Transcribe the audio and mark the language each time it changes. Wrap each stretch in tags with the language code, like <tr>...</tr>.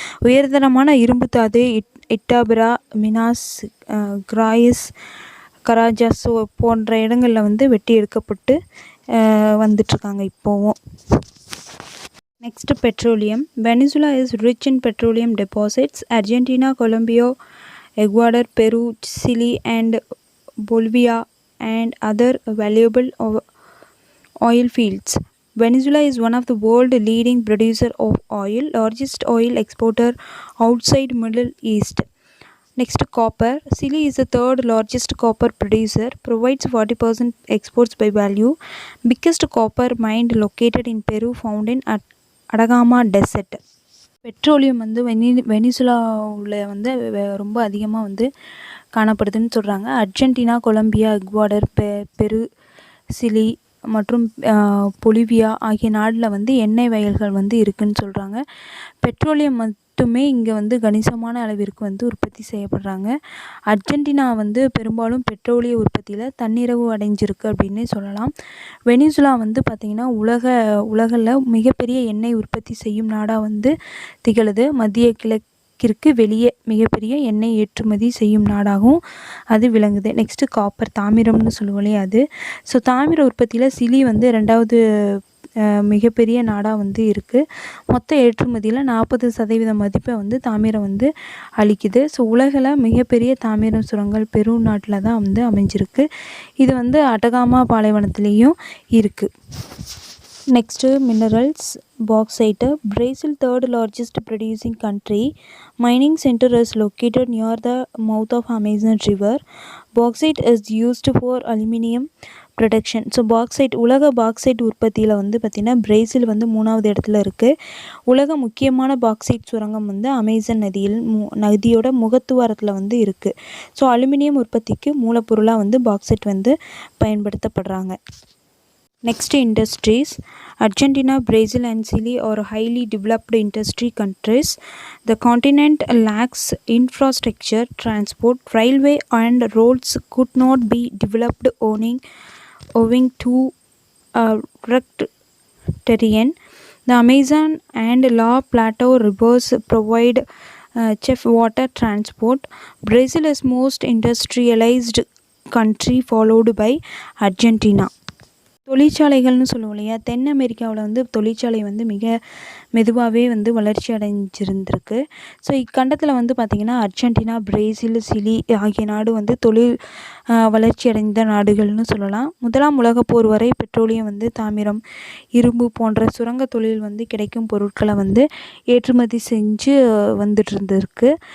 <ta>உயர்தரமான இரும்பு தாது இட்டாபிரா, மினாஸ் கிராயிஸ், கராஜாஸ் போன்ற இடங்களில் வந்து வெட்டி எடுக்கப்பட்டு வந்துட்டுருக்காங்க இப்போவும்.</ta> <en>Next, petroleum. Venezuela is rich in petroleum deposits. Argentina, Colombia, Ecuador, Peru, Chile and Bolivia and other valuable oil fields. Venezuela is one of the world leading producer of oil, largest oil exporter outside Middle East. Next, copper. Chile is the third largest copper producer, provides 40% exports by value. Biggest copper mine located in Peru, found in Atacama Desert.</en> <ta>Petroleum வந்து வெனிசுலாவில் வந்து ரொம்ப அதிகமாக வந்து காணப்படுதுன்னு சொல்கிறாங்க. Argentina, Colombia, எக்வாடர், பெரு, Chile மற்றும் Bolivia ஆகிய நாட்டில் வந்து எண்ணெய் வயல்கள் வந்து இருக்குதுன்னு சொல்கிறாங்க. பெட்ரோலியம் மட்டுமே இங்கே வந்து கணிசமான அளவிற்கு வந்து உற்பத்தி செய்யப்படுறாங்க. அர்ஜென்டினா வந்து பெரும்பாலும் பெட்ரோலிய உற்பத்தியில் தன்னிறைவு அடைஞ்சிருக்கு அப்படின்னே சொல்லலாம். வெனிசுலா வந்து பார்த்திங்கன்னா உலகில் மிகப்பெரிய எண்ணெய் உற்பத்தி செய்யும் நாடாக வந்து திகழுது. மத்திய கிழக்கிற்கு வெளியே மிகப்பெரிய எண்ணெய் ஏற்றுமதி செய்யும் நாடாகவும் அது விளங்குது. நெக்ஸ்ட்டு, காப்பர், தாமிரம்னு சொல்லுவோம் அது. ஸோ தாமிர உற்பத்தியில் சிலி வந்து 2வது மிகப்பெரிய நாடாக வந்து இருக்குது. மொத்த ஏற்றுமதியில் 40% மதிப்பை வந்து தாமிரம் வந்து அளிக்குது. ஸோ உலகில் மிகப்பெரிய தாமிரம் சுரங்கள் பெரு நாட்டில் தான் வந்து அமைஞ்சிருக்கு. இது வந்து அட்டகாமா பாலைவனத்துலேயும் இருக்குது.</ta> <en>Next, minerals. Bauxite. Brazil, third largest producing country. Mining center is located near the mouth of Amazon River. Bauxite is used for aluminium production.</en> <ta>So bauxite, உலக பாக்சைட் உற்பத்தியில் வந்து பார்த்திங்கன்னா பிரேசில் வந்து 3வது இடத்துல இருக்குது. உலக முக்கியமான பாக்சைட் சுரங்கம் வந்து அமேசான் நதியோட முகத்துவாரத்தில் வந்து இருக்குது. ஸோ அலுமினியம் உற்பத்திக்கு மூலப்பொருளாக வந்து பாக்சைட் வந்து பயன்படுத்தப்படுறாங்க.</ta> <en>Next, industries. Argentina, Brazil and Chile are highly developed industry countries. The continent lacks infrastructure, transport, railway and roads could not be developed owing to rugged terrain. The Amazon and La Plata rivers provide cheap water transport. Brazil is most industrialized country, followed by Argentina.</en> <ta>தொழிற்சாலைகள்னு சொல்லுவோம் இல்லையா, தென் அமெரிக்காவில் வந்து தொழிற்சாலை வந்து மிக மெதுவாகவே வந்து வளர்ச்சி அடைஞ்சிருந்திருக்கு. So இக்கண்டத்தில் வந்து பார்த்திங்கன்னா அர்ஜென்டினா, பிரேசில், சிலி ஆகிய நாடு வந்து தொழில் வளர்ச்சி அடைந்த நாடுகள்னு சொல்லலாம். முதலாம் உலகப்போர் வரை பெட்ரோலியம் வந்து தாமிரம், இரும்பு போன்ற சுரங்க தொழில் வந்து கிடைக்கும் பொருட்களை வந்து ஏற்றுமதி செஞ்சு வந்துட்டு இருந்திருக்கு.</ta>